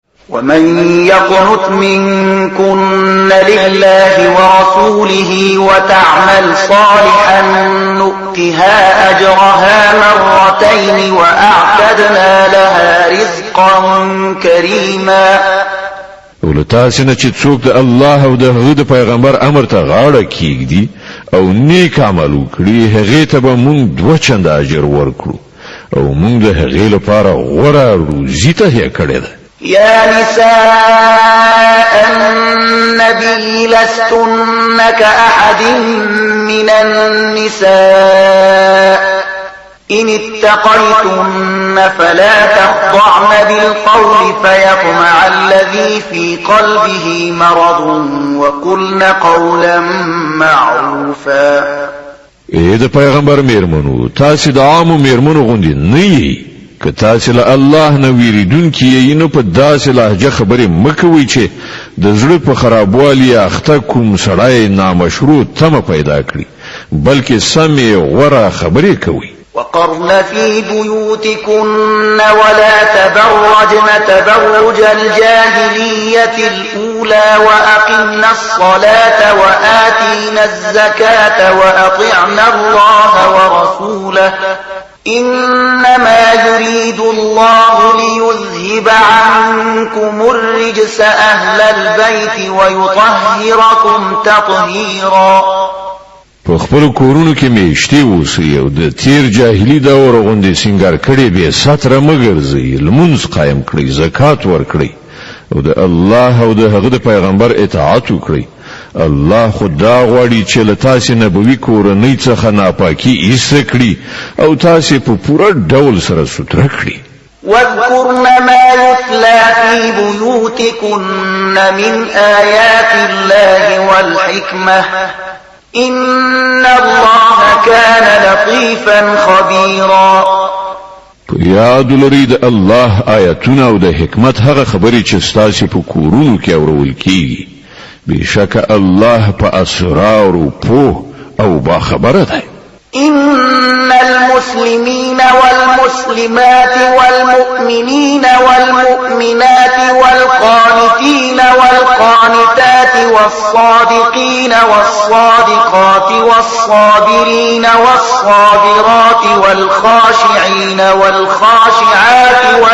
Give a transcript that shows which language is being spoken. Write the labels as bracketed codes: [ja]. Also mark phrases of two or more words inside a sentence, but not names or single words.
[ar] ومن يقنت منكن لله ورسوله وتعمل صالحا نؤتها أجرها مرتين وأعتدنا لها رزقا كريما. [ps] ولتاسنه چې څوک د الله او د هغه د پیغمبر امر ته غاړه کیږدي او نیک عمل وکړي هغه ته به موږ دوه چنده اجر ورکړو او موږ د هغه لپاره غوره روزي ته کړی ده. [ar] يا نساء النبي لستن كأحد من النساء إن اتقيتن فلا تخضعن بالقول فيطمع الذي في قلبه مرض وقلن قولا معروفا. [ps] اے د پیغمبر میرمنو تاسو د عامو میرمنو غوندي نه یې که تاسو له الله نه ویریدونکي یې نو په داسې لهجه خبرې مکوئ چې د زړه په خرابوالي اخته کوم سړی نامشروع تمه پیدا کړي بلکې سمې غوره خبرې کوي. [ar] وقرن في بيوتكن ولا تبرجن تبرج الجاهلية الأولى وأقمنا الصلاة وآتينا الزكاة وأطعنا الله ورسوله إنما يريد الله ليذهب عنكم الرجس أهل البيت ويطهركم تطهيرا. [ps] په خپل کورونو کې میشتي اوسئ او د تیر جاهلی دور غوندې سنگار کړي به ستره مګرځي لمونځ قائم کړئ زکات ورکړئ او د الله او د هغه د پیغمبر اطاعت وکړئ. الله خدا غواړي چې له تاسو نبوي کورنۍ څخه ناپاکي ایسته کړي او تاسو په پوره ډول سره ستر کړي. [ar] واذكرن ما يتلى في بيوتكن من آيات الله والحكمة إن الله كان لطيفا خبيرا. [ps] یاد لري د الله آیاتونه او د حکمت هغه خبرې چې ستاسو په کورونو کې اورول کیږي. بشک الله په اسرار او په او با خبره ده. [ar] إن المسلمين والمسلمات والمؤمنين والمؤمنات والقانتين والقانتات والصادقين والصادقات والصابرين والصابرات والخاشعين والخاشعات